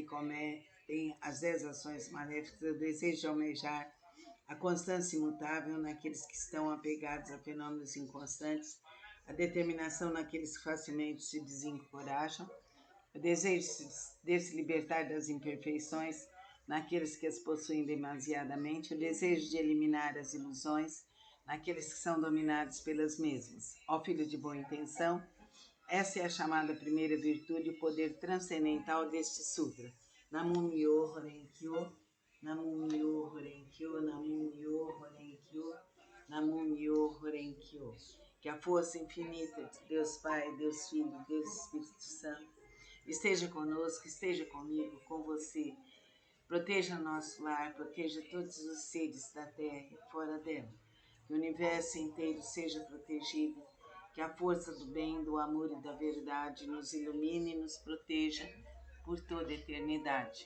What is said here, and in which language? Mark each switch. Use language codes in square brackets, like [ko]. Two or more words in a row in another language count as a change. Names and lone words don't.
[pt] cometem as 10 ações maléficas, o desejo de almejar a constância imutável naqueles que estão apegados a fenômenos inconstantes, a determinação naqueles que facilmente se desencorajam, o desejo de se libertar das imperfeições naqueles que as possuem demasiadamente, o desejo de eliminar as ilusões naqueles que são dominados pelas mesmas. Ó filho de boa intenção, essa é a chamada primeira virtude, o poder transcendental deste sutra. [ja] 南無妙法蓮華経、南無妙法蓮華経、南無妙法蓮華経、南無妙法蓮華経. [pt] Que a força infinita de Deus Pai, Deus Filho, Deus Espírito Santo esteja conosco, esteja comigo, com você. Proteja nosso lar, proteja todos os seres da Terra e fora dela. Que o universo inteiro seja protegido, que a força do bem, do amor e da verdade nos ilumine e nos proteja por toda a eternidade.